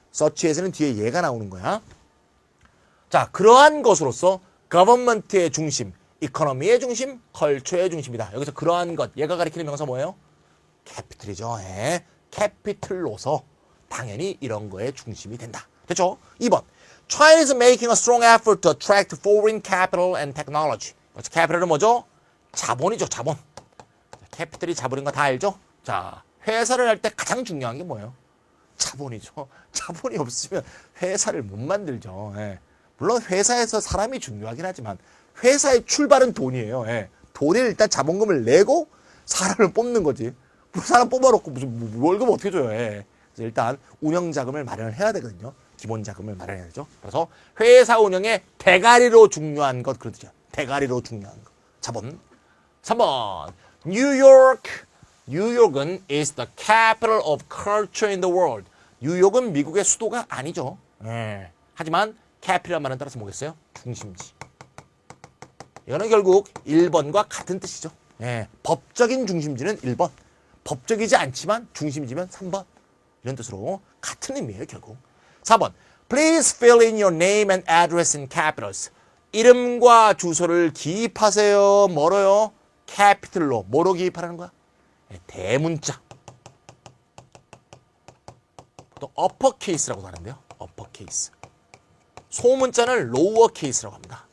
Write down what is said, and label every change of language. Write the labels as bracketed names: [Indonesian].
[Korean] such as는 뒤에 얘가 나오는 거야. 자, 그러한 것으로서 government의 중심, economy의 중심, culture의 중심이다. 여기서 그러한 것, 얘가 가리키는 명사 뭐예요? capital이죠. capital로서 당연히 이런 거의 중심이 된다. 됐죠? 2번. [English] China is making a strong effort to attract foreign capital and technology. [Korean] capital은 뭐죠? 자본이죠, 자본. capital이 자본인 거 다 알죠? 자, 회사를 할 때 가장 중요한 게 뭐예요? 자본이죠. 자본이 없으면 회사를 못 만들죠. 물론 회사에서 사람이 중요하긴 하지만 회사의 출발은 돈이에요. 돈에 일단 자본금을 내고 사람을 뽑는 거지. 사람 뽑아놓고 무슨 월급 어떻게 줘요? 그래서 일단 운영 자금을 마련을 해야 되거든요. 기본 자금을 마련해야 되죠. 그래서 회사 운영에 대가리로 중요한 것 그런 뜻이죠. 대가리로 중요한 것. 자본. 3번. 뉴욕. [English] 뉴욕은 is the capital of culture in the world. [Korean] 뉴욕은 미국의 수도가 아니죠. 하지만 capital 말은 따라서 뭐겠어요? 중심지. 이거는 결국 1번과 같은 뜻이죠. 법적인 중심지는 1번. 법적이지 않지만 중심지면 3번. 이런 뜻으로 같은 의미예요, 결국. 4번. [English] Please fill in your name and address in capitals. [Korean] 이름과 주소를 기입하세요. 뭐로요? capital로. 뭐로 기입하라는 거야? 대문자. 보통 uppercase라고 하는데요. uppercase. 소문자는 lowercase라고 합니다.